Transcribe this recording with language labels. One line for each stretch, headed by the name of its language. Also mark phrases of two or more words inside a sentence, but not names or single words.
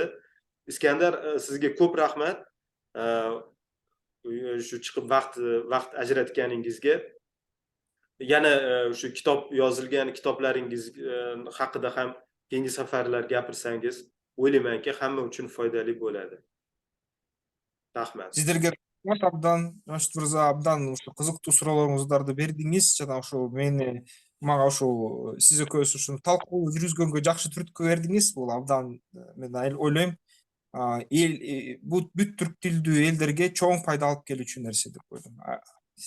Uzbek: Iskandar, sizga ko'p rahmat. Shu chiqib vaqt ajratganingizga. Yana shu kitob yozilgan kitoblaringiz haqida ham keyingi safarlar gapirsangiz, o'ylaymanki, hamma uchun foydali bo'ladi. Rahmat.
Kyrgyz: Сиздерге рахмат абдан, Жамшит мырза, абдан ушу кызыктуу суроолоруңуздарды бердиңиз жана ушу мага ушу сиз экөөбүз ушуну талкуу жүргүзгөнгө жакшы түрткү бердиңиз. Бул абдан мен ойлойм бүт түрк тилдүү элдерге чоң пайда алып келүүчү нерсе деп ойлойм.